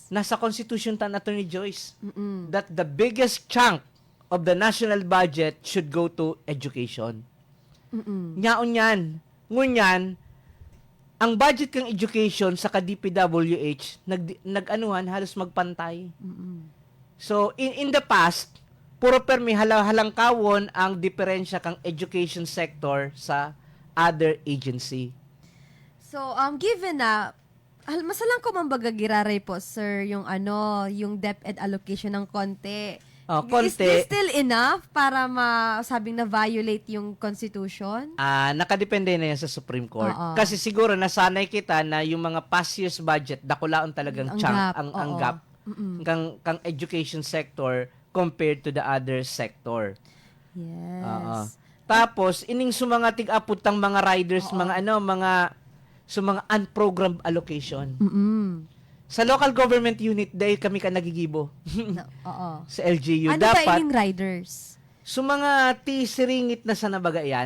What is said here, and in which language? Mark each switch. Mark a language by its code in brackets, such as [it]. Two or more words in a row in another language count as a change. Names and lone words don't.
[en] Nasa Constitution tan Attorney Joyce that the biggest chunk of the national budget should go to education. [bik] Nyaon yan. Ngunyan, ang budget kang education sa ka-DPWH nag-anuhan halos magpantay. [en] So in the past, [bik] puro permi halangkawon ang diferensya kang [en] education sector [bik] sa [en] other agency. [bik] So, given na masalang ko man giraray po, sir, [tl] yung yung DepEd allocation ng konti. [bik] Konti. [en] Is this still enough [tl] para masabing na [en] violate yung Constitution? [bik] Nakadepende na yan sa Supreme Court. Oo. Kasi siguro nasanay kita na yung mga [en] past year's budget, [bik] dakulaon talagang Ang [en] chunk, gap, [bik] ang oo. [en] gap kang education sector compared to the other sector. Yes. [bik] Tapos ining mga tig-aputang mga riders, mga mga [en] unprogrammed allocation. [bik] Sa local government unit dahil kami ka nagigibo. Oo. Sa LGU Ano ba dapat ining riders? so mga tisiringit na sa nabaga yan,